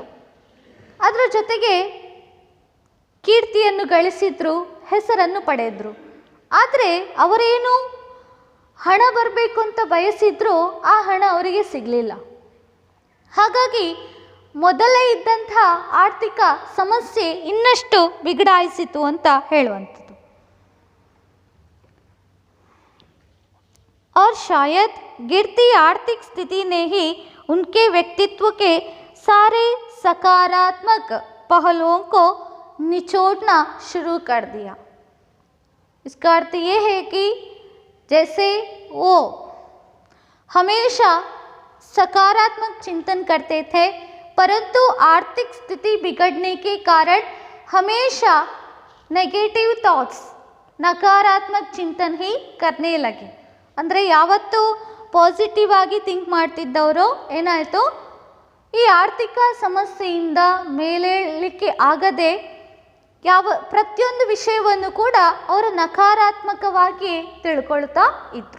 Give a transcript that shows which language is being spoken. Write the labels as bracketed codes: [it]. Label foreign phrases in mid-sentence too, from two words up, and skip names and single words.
[kn] ಅದರ ಜೊತೆಗೆ ಕೀರ್ತಿಯನ್ನು ಗಳಿಸಿದ್ರು, ಹೆಸರನ್ನು ಪಡೆದರು. ಆದರೆ ಅವರೇನು ಹಣ ಬರಬೇಕು ಅಂತ ಬಯಸಿದ್ರು, ಆ ಹಣ ಅವರಿಗೆ ಸಿಗಲಿಲ್ಲ. ಹಾಗಾಗಿ ಮೊದಲೇ ಇದ್ದಂಥ ಆರ್ಥಿಕ ಸಮಸ್ಯೆ ಇನ್ನಷ್ಟು ಬಿಗಡಾಯಿಸಿತು ಅಂತ ಹೇಳುವಂಥದ್ದು. [hi] और शायद गिरती आर्थिक स्थिति ने ही उनके व्यक्तित्व के सारे सकारात्मक पहलुओं को निचोड़ना शुरू कर दिया. इसका अर्थ ये है कि जैसे वो हमेशा सकारात्मक चिंतन करते थे, परंतु आर्थिक स्थिति बिगड़ने के कारण हमेशा [en] negative thoughts, [hi] नकारात्मक चिंतन ही करने लगे. [kn] ಅಂದರೆ ಯಾವತ್ತೂ ಪಾಸಿಟಿವ್ ಆಗಿ ಥಿಂಕ್ ಮಾಡ್ತಿದ್ದವರು ಏನಾಯಿತು, ಈ ಆರ್ಥಿಕ ಸಮಸ್ಯೆಯಿಂದ ಮೇಲೇಳಲಿಕ್ಕೆ ಆಗದೆ ಪ್ರತಿಯೊಂದು ವಿಷಯವನ್ನು ಕೂಡ ಅವರು ನಕಾರಾತ್ಮಕವಾಗಿ ತಿಳ್ಕೊಳ್ತಾ ಇದ್ರು.